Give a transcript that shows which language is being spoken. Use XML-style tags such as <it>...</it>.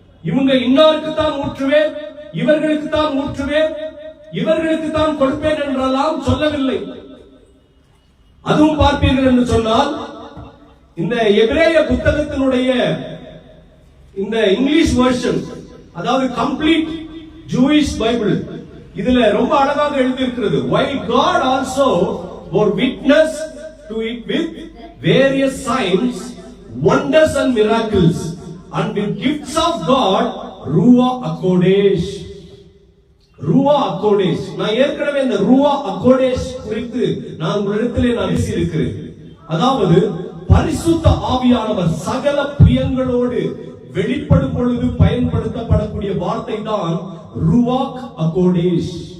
<ta>இவங்க இன்னாருக்கு தான் ஊற்றுவேன், இவர்களுக்கு தான் ஊற்றுவேன், இவர்களுக்கு தான் கொடுப்பேன் என்றெல்லாம் சொல்லவில்லை. அதுவும் பார்ப்பீர்கள் என்று சொன்னால் இந்த எபிரேய புத்தகத்தினுடைய இந்த இங்கிலீஷ் வெர்ஷன், அதாவது கம்ப்ளீட் ஜூயிஷ் பைபிள், இதுல ரொம்ப அழகாக எழுதியிருக்கிறது.</ta> <en>while God also bore witness to it with various signs, wonders and miracles, and with gifts of God, ruach hakodesh.</en> <ta>ரூவா அக்கோடேஷ். நான் ஏற்கனவே இந்த ரூவா அக்கோடேஷ் குறித்து நான் உங்களிடத்திலே பேசியிருக்கிறேன். அதாவது பரிசுத்த ஆவியானவர் சகல பிரியங்களோடு வெளிப்படும் பொழுது பயன்படுத்தப்படக்கூடிய வார்த்தை தான் ரூவாக் அக்கோடேஷ்.</ta>